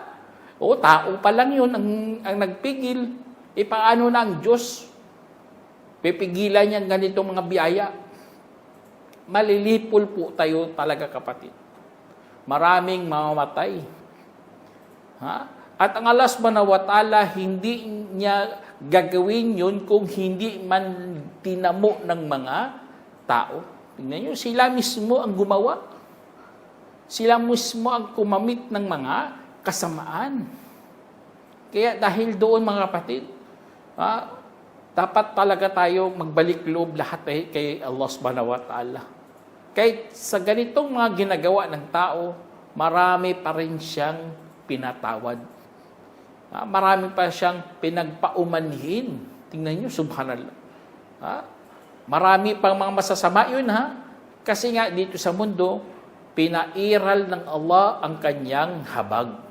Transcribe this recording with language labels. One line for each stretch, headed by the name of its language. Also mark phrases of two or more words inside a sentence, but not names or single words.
Filipino: Tao pa lang yun ang nagpigil. Paano na ang Diyos? Pipigilan niya ganitong mga biyaya. Malilipol po tayo talaga, kapatid. Maraming mamamatay. At ang Allah
Arabic: سبحانه وتعالى,
Filipino: hindi niya gagawin yun kung hindi man tinamo ng mga tao. Tingnan nyo, sila mismo ang gumawa. Sila mismo ang kumamit ng mga kasamaan. Kaya dahil doon mga kapatid, dapat talaga tayo magbalik loob lahat kay Allah
Arabic: سبحانه وتعالى.
Filipino: Kahit sa ganitong mga ginagawa ng tao, marami pa rin siyang pinatawad. Marami pa siyang pinagpaumanhin. Tingnan nyo, subhanallah. Marami pang mga masasama yun, Kasi nga dito sa mundo, pinairal ng Allah ang kanyang habag.